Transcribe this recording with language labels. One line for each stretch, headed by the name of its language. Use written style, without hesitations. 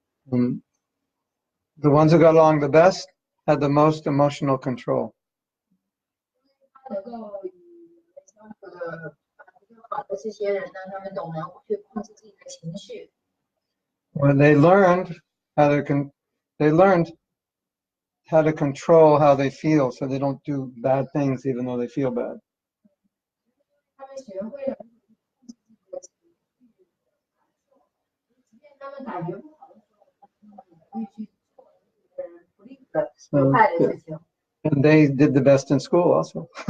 English: The ones who got along the best had the most emotional control.
Chinese: 能够与人相处的更好的这些人呢，他们懂得去控制自己的情绪。
English: When they learned how to control how they feel, so they don't do bad things even though they feel bad.
Chinese: 他们学会了即便他们感觉不好的时候，他们也会去做不利的、有害的事情。
English: And they did the best in school also.